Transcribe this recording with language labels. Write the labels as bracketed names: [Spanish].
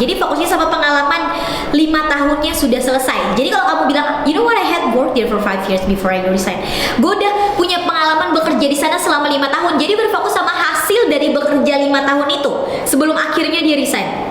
[Indonesian] Jadi fokusnya sama pengalaman 5 tahunnya sudah selesai. Jadi kalau kamu bilang, [English] you know what, I had worked there for 5 years before I resign. [Indonesian] Gue udah punya pengalaman bekerja di sana selama 5 tahun. Jadi berfokus sama hasil dari bekerja 5 tahun itu sebelum akhirnya dia resign.